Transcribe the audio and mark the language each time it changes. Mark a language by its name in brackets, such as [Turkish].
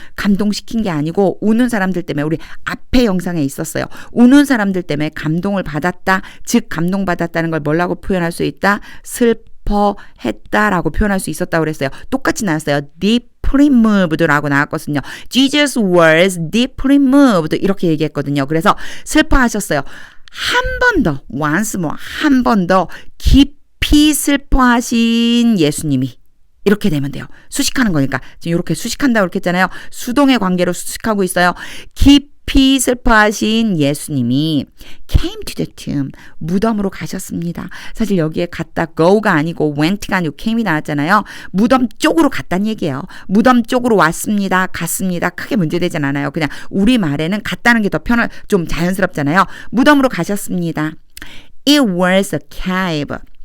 [Korean] 감동시킨 게 아니고 우는 사람들 때문에 우리 앞에 영상에 있었어요. 우는 사람들 때문에 감동을 받았다. 즉 감동받았다는 걸 뭐라고 표현할 수 있다? 슬퍼했다라고 표현할 수 있었다고 그랬어요. 똑같이 나왔어요. [English] deeply moved [Korean] 라고 나왔거든요. [English] Jesus was deeply moved [Korean] 이렇게 얘기했거든요. 그래서 슬퍼하셨어요. 한 번 더 [English] once more [Korean] 한 번 더 깊이 슬퍼하신 예수님이 이렇게 되면 돼요. 수식하는 거니까. 지금 이렇게 수식한다고 이렇게 했잖아요. 수동의 관계로 수식하고 있어요. 깊이 슬퍼하신 예수님이 [English] came to the tomb. [Korean] 무덤으로 가셨습니다. 사실 여기에 갔다 go가 아니고 went가 아니고 came이 나왔잖아요. 무덤 쪽으로 갔다는 얘기예요. 무덤 쪽으로 왔습니다. 갔습니다. 크게 문제되진 않아요. 그냥 우리말에는 갔다는 게 더 좀 자연스럽잖아요. 무덤으로 가셨습니다. [English] It was a cave.